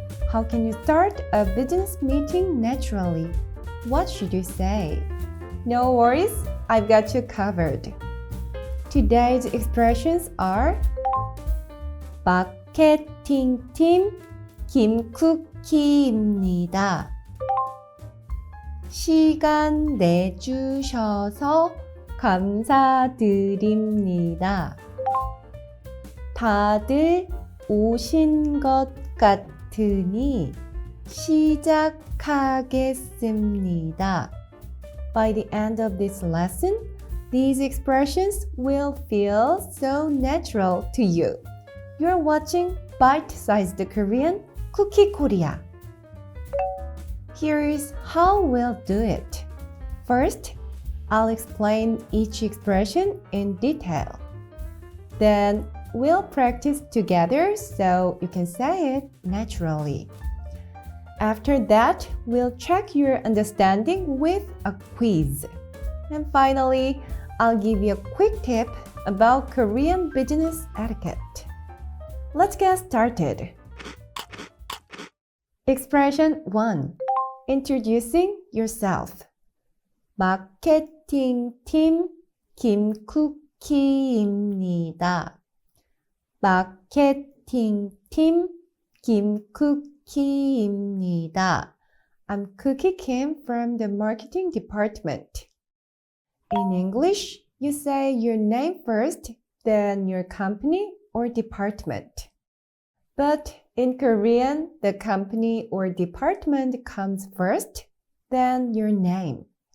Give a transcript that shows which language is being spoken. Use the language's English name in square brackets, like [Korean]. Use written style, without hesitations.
[English] How can you start a business meeting naturally? What should you say? No worries, I've got you covered. Today's expressions are [Korean] 마케팅팀 김쿠키입니다. 시간 내주셔서 감사드립니다. 다들 오신 것 같으니 시작하겠습니다. [English] By the end of this lesson, these expressions will feel so natural to you. You're watching Bite-sized Korean Cookie Korea. Here's how we'll do it. First, I'll explain each expression in detail. Then, we'll practice together so you can say it naturally. After that, we'll check your understanding with a quiz. And finally, I'll give you a quick tip about Korean business etiquette. Let's get started. Expression 1. Introducing yourself. [Korean] 마케팅팀 김쿠키입니다. 마케팅팀 김쿠키입니다. [English] I'm Cookie Kim from the marketing department. In English, you say your name first, then your company or department. But in Korean, the company or department comes first, then your name.